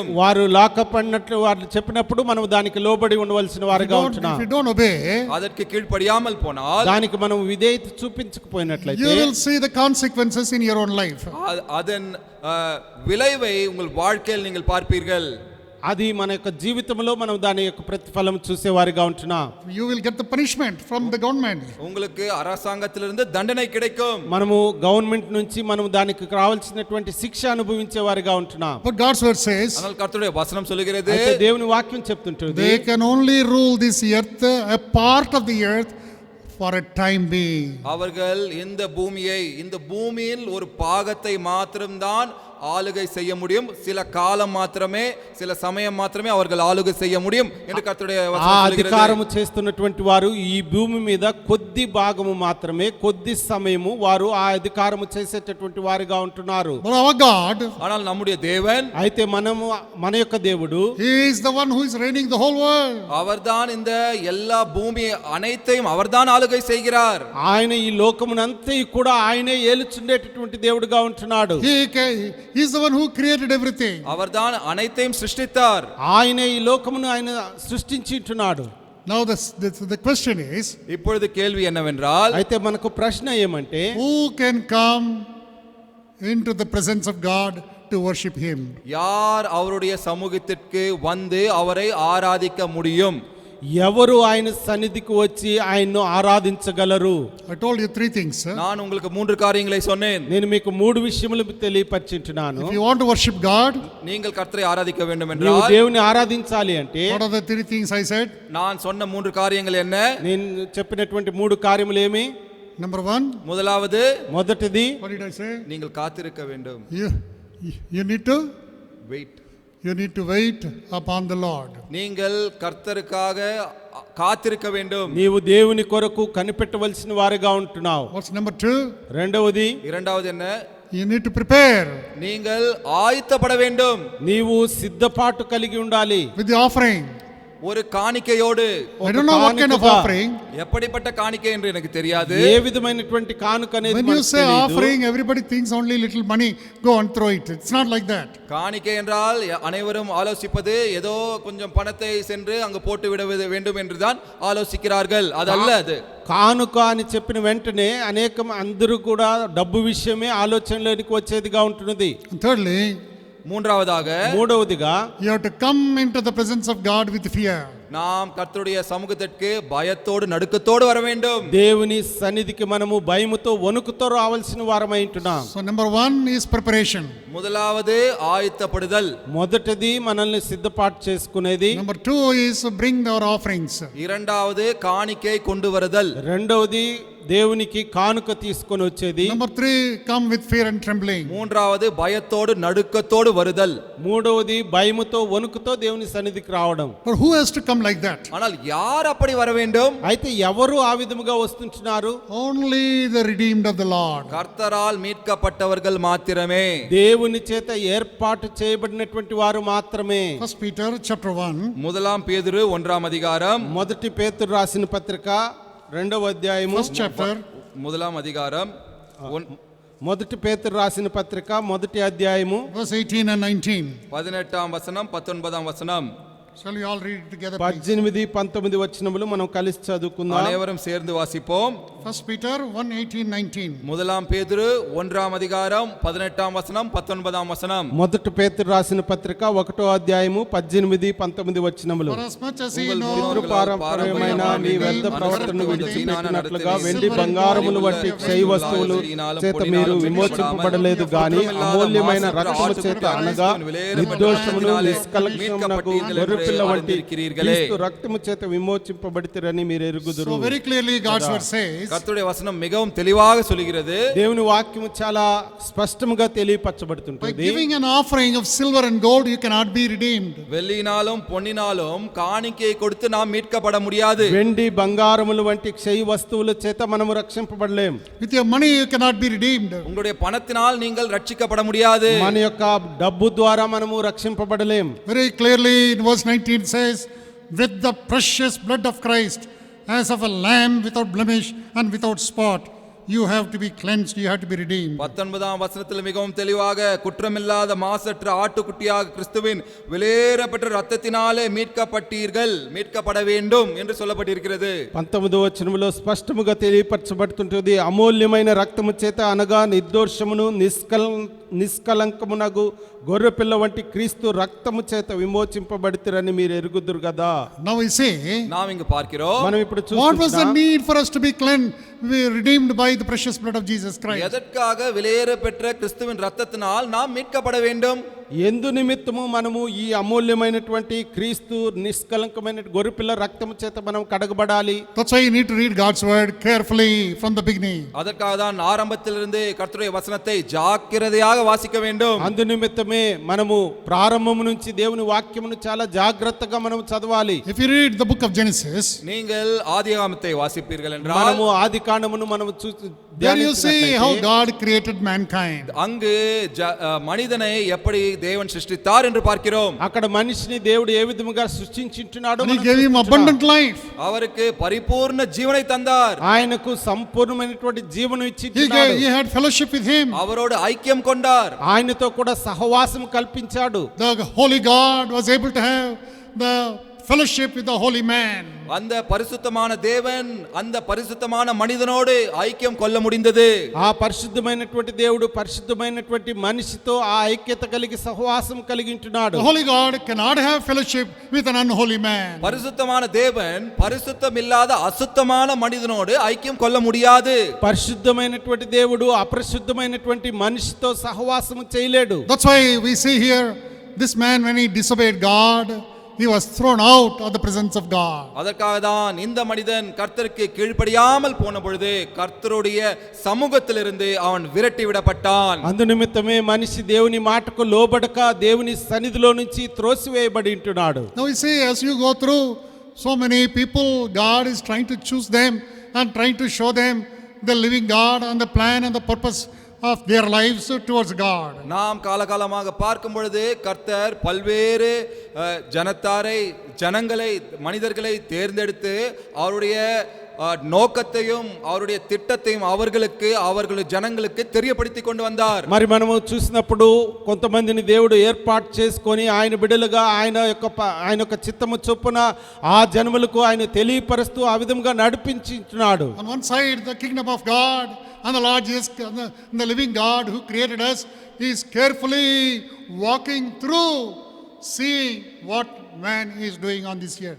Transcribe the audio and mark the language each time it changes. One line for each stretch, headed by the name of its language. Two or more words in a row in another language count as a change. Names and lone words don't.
Telugu: వారు లాకప్ అన్నట్లు వారు చెప్పినప్పుడు మనం దానికి లోబడి ఉండవలసిన వారుగా
English: If
Telugu: ఉంటున్నాం.
English: you don't obey,
Tamil: அதற்கு கீழ்ப்படியாமல் போனால்
Telugu: దానికి మనం విధేయత చూపించకపోయినట్లయితే
English: you will see the consequences in your own life.
Tamil: அதன் விளைவை உங்கள் வாழ்க்கையில் நீங்கள் பார்ப்பீர்கள்.
Telugu: అది మన యొక్క జీవితంలో మనం దాని యొక్క ప్రతిఫలం చూసేవారిగా ఉంటున్నాం.
English: You will get the punishment from the government.
Tamil: உங்களுக்கு அரசாங்கத்திலிருந்து தண்டனை கிடைக்கும்.
Telugu: మనము గవర్నమెంట్ నుంచి మనం దానికి రావాల్సినటువంటి శిక్ష అనుభవించే వారిగా ఉంటున్నాం.
English: But God's word says,
Tamil: ஆனால் கர்த்தருடைய வசனம் சொல்கிறது,
Telugu: అయితే దేవుని వాక్యం చెప్తుంటుంది
English: they can only rule this earth, a part of the earth, for a time being.
Tamil: அவர்கள் இந்த பூமியில் ஒரு பாகத்தை மாத்திரம்தான் ஆளுகை செய்ய முடியும். சில காலம் மாத்திரமே, சில சமயம் மாத்திரமே அவர்கள் ஆளுகை செய்ய முடியும் என்று கர்த்தருடைய
Telugu: ఆ
Tamil: வசனம் சொல்கிறது.
Telugu: అధికారము చేస్తున్నటువంటి వారు ఈ భూమి మీద కొద్ది భాగము మాత్రమే, కొద్ది సమయము వారు ఆ అధికారము చేసేటటువంటి వారిగా ఉంటున్నారు.
English: But our God,
Tamil: ஆனால் நம்முடைய தேவன்,
Telugu: అయితే మన యొక్క దేవుడు
English: He is the one who is reigning the whole world.
Tamil: அவர்தான் இந்த எல்லா பூமி அனைத்தையும் அவர்தான் ஆளுகை செய்கிறார்.
Telugu: ఆయన ఈ లోకమునంతా కూడా ఆయనే ఏలుచుండేటటువంటి దేవుడుగా ఉంటున్నాడు.
English: He is the one who created everything.
Tamil: அவர்தான் அனைத்தையும் சிருஷ்டித்தார்.
Telugu: ఆయనే ఈ లోకమును ఆయన సృష్టించి ఉంటున్నాడు.
English: Now the question is,
Tamil: இப்பொழுது கேள்வி என்னவென்றால்,
Telugu: అయితే మనకు ప్రశ్న ఏమంటే
English: who can come into the presence of God to worship Him?
Tamil: யார் அவருடைய சமூகத்திற்கு வந்து அவரை ஆராதிக்க முடியும்?
Telugu: ఎవరు ఆయన సన్నిధికి వచ్చి ఆయన్ను ఆరాధించగలరు?
English: I told you three things. Sir.
Tamil: நான் உங்களுக்கு 3 காரியங்களை சொன்னேன்.
Telugu: నేను మీకు 3 విషయములు తెలియపరిచింటున్నాను.
English: If you want to worship God,
Tamil: நீங்கள் கர்த்தரை ஆராதிக்க வேண்டும்
Telugu: నీవు
Tamil: என்றால்
Telugu: దేవుని ఆరాధించాలి అంటే
English: what are the three things I said?
Tamil: நான் சொன்ன 3 காரியங்கள் என்ன?
Telugu: నేను చెప్పినటువంటి 3 కార్యములు ఏమి?
English: Number one,
Tamil: முதலாவது
Telugu: మొదటిది,
English: what did I say?
Tamil: நீங்கள் காத்திருக்க வேண்டும்.
English: You need to Wait. wait upon the Lord.
Tamil: நீங்கள் கர்த்தருக்காக காத்திருக்க வேண்டும்.
Telugu: నీవు దేవుని కొరకు కనిపెట్టవలసిన వారిగా ఉంటున్నావు.
English: What's number two?
Telugu: రెండవది,
Tamil: இரண்டாவது என்ன?
English: You need to prepare
Tamil: நீங்கள் ஆயத்தப்பட வேண்டும்.
Telugu: నీవు సిద్ధపాటు కలిగి ఉండాలి.
English: with the offering.
Tamil: ஒரு காணிக்கையோடு.
English: I don't know what kind of
Telugu: కానుకగా.
English: offering.
Tamil: எப்படிப்பட்ட காணிக்கை என்று எனக்கு தெரியாது.
Telugu: ఏ విధమైనటువంటి కానుక అనేది
English: When you
Telugu: మనకు
English: say
Telugu: తెలీదు.
English: offering, everybody thinks only little money, go and throw it. It's not like that.
Tamil: காணிக்கை என்றால் அனைவரும் ஆலோசிப்பது ஏதோ கொஞ்சம் பணத்தை சென்று அங்கு போட்டு விட வேண்டும் என்றுதான் ஆலோசிக்கிறார்கள். அதல்ல அது.
Telugu: కానుక అని చెప్పిన వెంటనే అందరూ కూడా డబ్బు విషయమే ఆలోచనలోనికి వచ్చేదిగా ఉంటున్నది.
English: And thirdly,
Telugu: మూడవదిగా
English: you have to come into the presence of God with fear.
Tamil: நாம் கர்த்தருடைய சமூகத்திற்கு பயத்தோடு நடுக்கத்தோடு வர வேண்டும்.
Telugu: దేవుని సన్నిధికి మనము భయముతో వణుకుతో రావాల్సిన వారమై ఉంటున్నాం.
English: So number one is preparation.
Tamil: முதலாவது ஆயத்தப்படுதல்.
Telugu: మొదటిది మనల్ని సిద్ధపాటు చేసుకునేది.
English: Number two is bring our offerings.
Tamil: இரண்டாவது காணிக்கை கொண்டு வருதல்.
Telugu: రెండవది దేవునికి కానుక తీసుకొని వచ్చేది.
English: Number three, come with fear and trembling.
Tamil: மூன்றாவது பயத்தோடு நடுக்கத்தோடு வருதல்.
Telugu: మూడవది భయముతో వణుకుతో దేవుని సన్నిధికి రావడం.
English: But who has to come like that?
Tamil: ஆனால் யார் அப்படி வர வேண்டும்?
Telugu: అయితే ఎవరు ఆ విధముగా వస్తుంటున్నారు?
English: Only the redeemed of the Lord.
Tamil: கர்த்தரால் மீட்கப்பட்டவர்கள் மாத்திரமே.
Telugu: దేవుని చేత ఏర్పాటు చేయబడినటువంటి వారు మాత్రమే.
English: First Peter chapter 1.
Tamil: முதலாம் பேதுரு 1ஆம் அதிகாரம்.
Telugu: మొదటి పేతురు రాసిన పత్రిక 2వ అధ్యాయము.
English: First chapter.
Tamil: முதலாம் அதிகாரம்.
Telugu: మొదటి పేతురు రాసిన పత్రిక 1వ అధ్యాయము
English: Verse 18 and 19.
Tamil: 18ஆம் வசனம் 19ஆம் வசனம்.
English: Shall we all read it together, please?
Telugu: 18, 19 వచనములు మనం కలిసి చదువుకుందాం.
Tamil: அனைவரும் சேர்ந்து வாசிப்போம்.
English: First Peter 1, 18, 19.
Tamil: முதலாம் பேதுரு 1ஆம் அதிகாரம் 18ஆம் வசனம் 19ஆம் வசனம்.
Telugu: మొదటి పేతురు రాసిన పత్రిక 1వ అధ్యాయము 18, 19 వచనములు.
English: For as much as ye
Tamil: உங்கள்
English: know
Telugu: పితృపారంపర్యమైన మీ వ్యర్థ ప్రవర్తనను విడిచిపెట్టినట్లుగా వెండి బంగారములు వంటి క్షయ వస్తువులు చేత మీరు విమోచింపబడలేదు గాని అమూల్యమైన రక్తము చేత అనగా నిర్దోషమును నిష్కలంకమునకు గొర్రెపిల్ల వంటి క్రీస్తు రక్తము చేత విమోచింపబడితిరని మీరు ఎరుగుదురు.
English: So very clearly God's word says,
Tamil: கர்த்தருடைய வசனம் மிகவும் தெளிவாக சொல்கிறது.
Telugu: దేవుని వాక్యము చాలా స్పష్టంగా
English: by
Telugu: తెలియపరచబడుతుంటుంది.
English: giving an offering of silver and gold you cannot be redeemed.
Tamil: வெள்ளினாலும் பொன்னினாலும் காணிக்கையை கொடுத்து நாம் மீட்கப்பட முடியாது.
Telugu: వెండి బంగారములు వంటి క్షయ వస్తువుల చేత మనము రక్షింపబడలేం.
English: With your money you cannot be redeemed.
Tamil: உங்களுடைய பணத்தினால் நீங்கள் ரட்சிக்கப்பட முடியாது.
Telugu: మన యొక్క డబ్బు ద్వారా మనము రక్షింపబడలేం.
English: Very clearly in verse 19 says, with the precious blood of Christ, as of a lamb without blemish and without spot, you have to be cleansed, you have to be redeemed.
Tamil: 19ஆம் வசனத்தில் மிகவும் தெளிவாக குற்றமில்லாத மாசற்ற ஆட்டுக்குட்டியாக கிறிஸ்துவின் விலையேறப்பட்ட இரத்தத்தினாலே மீட்கப்பட வேண்டும் என்று சொல்லப்பட்டிருக்கிறது.
Telugu: 19వ వచనములో స్పష్టముగా తెలియపరచబడుతుంటుంది. అమూల్యమైన రక్తము చేత అనగా నిర్దోషమును నిష్కలంకమునగు గొర్రెపిల్ల వంటి క్రీస్తు రక్తము చేత విమోచింపబడితిరని మీరు ఎరుగుదురు కదా.
English: Now we say,
Tamil: நாம் இங்கு பார்க்கிறோம்,
Telugu: మనం ఇప్పుడు
English: what was the
Telugu: చూస్తున్నాం,
English: need for us to be cleansed, we redeemed by the precious blood of Jesus Christ?
Tamil: எதற்காக விலையேறப்பெற்ற கிறிஸ்துவின் இரத்தத்தினால் நாம் மீட்கப்பட வேண்டும்?
Telugu: ఎందు నిమిత్తము మనము ఈ అమూల్యమైనటువంటి క్రీస్తు నిష్కలంకమైన గొర్రెపిల్ల రక్తము చేత మనం కడగబడాలి.
English: That's why you need to read God's word carefully from the beginning.
Tamil: அதற்காக தான் ஆரம்பத்திலிருந்து கர்த்தருடைய வசனத்தை ஜாக்கிரதையாக வாசிக்க வேண்டும்.
Telugu: అందు నిమిత్తమే మనము ప్రారంభము నుంచి దేవుని వాక్యమును చాలా జాగ్రత్తగా మనం చదవాలి.
English: If you read the book of Genesis,
Tamil: நீங்கள் ఆదియాగమத்தை వాసిப்பீர்கள் என்றால்
Telugu: మనము ఆది కాండమును మనము
English: there you see how God created mankind.
Tamil: அங்கு மனிதனை எப்படி தேவன் சிருஷ்டித்தார் என்று பார்க்கிறோம்.
Telugu: అక్కడ మనిషిని దేవుడు ఏ విధముగా సృష్టించుచున్నాడో
English: And he gave him abundant life.
Tamil: அவருக்கு பரிపూర్ణ జీవனை தந்தார்.
Telugu: ఆయనకు సంపూర్ణమైనటువంటి జీవనం
English: He
Telugu: ఇచ్చించున్నాడు.
English: had fellowship with him.
Tamil: அவரோடு ஐக்கியம் கொண்டார்.
Telugu: ఆయనతో కూడా సహవాసం కల్పించాడు.
English: The holy God was able to have the fellowship with the holy man.
Tamil: அந்த பரிசுத்தமான தேவன் அந்த பரிசுத்தமான மனிதனோடு ஐக்கியம் கொள்ள முடிந்தது.
Telugu: ఆ పరిశుద్ధమైనటువంటి దేవుడు పరిశుద్ధమైనటువంటి మనిషితో ఆ ఐక్యత కలిగి సహవాసం కలిగి ఉంటున్నాడు.
English: The holy God cannot have fellowship with an unholy man.
Tamil: பரிசுத்தமான தேவன் பரிசுத்தம் இல்லாத அசுத்தமான மனிதனோடு ஐக்கியம் கொள்ள முடியாது.
Telugu: పరిశుద్ధమైనటువంటి దేవుడు అపరిశుద్ధమైనటువంటి మనిషితో సహవాసం చేయలేడు.
English: That's why we see here this man, when he disobeyed God, he was thrown out of the presence of God.
Tamil: அதற்காக தான் இந்த மனிதன் கர்த்தருக்கு கீழ்ப்படியாமல் போன பொழுது கர்த்தருடைய சமூகத்திலிருந்து அவன் விரட்டி விடப்பட்டான்.
Telugu: అందు నిమిత్తమే మనిషి దేవుని మాటకు లోబడక దేవుని సన్నిధిలో నుంచి త్రోసివేయబడి ఉంటున్నాడు.
English: Now you see, as you go through so many people, God is trying to choose them and trying to show them the living God and the plan and the purpose of their lives towards God.
Tamil: நாம் காலகாலமாக பார்க்கும் பொழுது கர்த்தர் பல்வேறு ஜனங்களை மனிதர்களை தேர்ந்தெடுத்து அவருடைய நோக்கத்தையும் அவருடைய திட்டத்தையும் அவர்களுடைய ஜனங்களுக்கு தெரியப்படுத்தி கொண்டு வந்தார்.
Telugu: మరి మనము చూసినప్పుడు కొంతమందిని దేవుడు ఏర్పాటు చేసుకొని ఆయన బిడ్డలుగా ఆయన యొక్క చిత్తము చొప్పున ఆ జనములకు ఆయన తెలియపరుస్తూ ఆ విధంగా నడిపించుచున్నాడు.
English: On one side, the kingdom of God and the Lord Jesus, the living God who created us, is carefully walking through, seeing what man is doing on this earth.